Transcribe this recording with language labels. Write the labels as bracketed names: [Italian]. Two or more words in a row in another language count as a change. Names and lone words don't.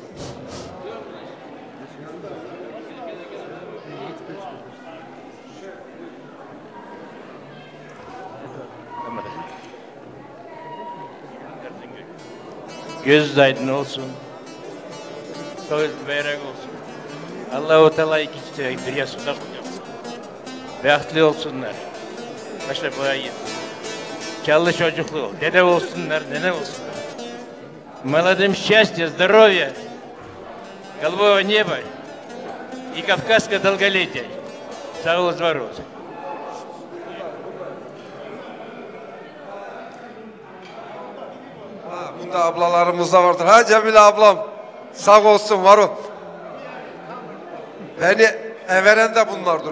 [Turkish] Göz aydın olsun. Söz berek olsun. Allah-u Teala iki çiçeği bir yastıkta kocatsın. Behtli olsunlar. Başta boyayı. Çallı çocuklu, dede olsunlar, nene olsunlar. [Russian] Молодым счастья, здоровья, голубого неба и кавказского долголетия. [Turkish] Sağ olun, var olsun. Bunda ablalarımız da vardır. Ha Cemile ablam, sağ olsun, var ol. Beni everen de bunlardır.